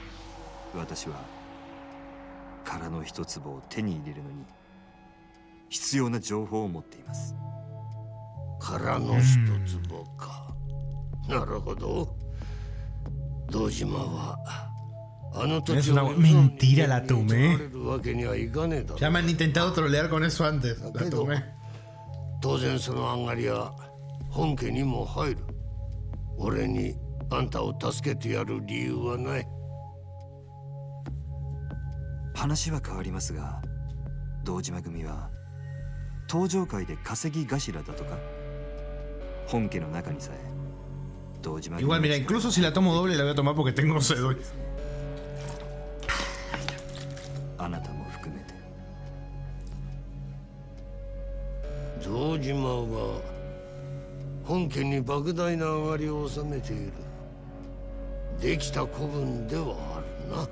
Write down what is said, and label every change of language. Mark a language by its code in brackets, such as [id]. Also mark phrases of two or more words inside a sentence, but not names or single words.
[ja] 私は殻の一粒を手に入れるのに必要な情報を持っています。う。殻の一坪か。なるほど。堂島はあの土 [es] Es [ja] 地 [es] una [ja] を [es] mentira, la [ja] 取 [es] tomé. [ja] られるわけにはいかねえだろ。 [es] Ya me han intentado trolear con eso antes. La Pero- tomé. [ja] 当然その上がりは本家にも入る。俺にあんたを助けてやる理由はない。話は変わりますが、堂島組は東上界で稼ぎ頭だとか。本家の中にさえ堂島組 [es] Igual, mira, incluso si la tomo doble la voy a tomar porque tengo sed hoy. [ja] あなたも含めて。堂島は本家に莫大な上がりを収めている。できた子分ではあるな。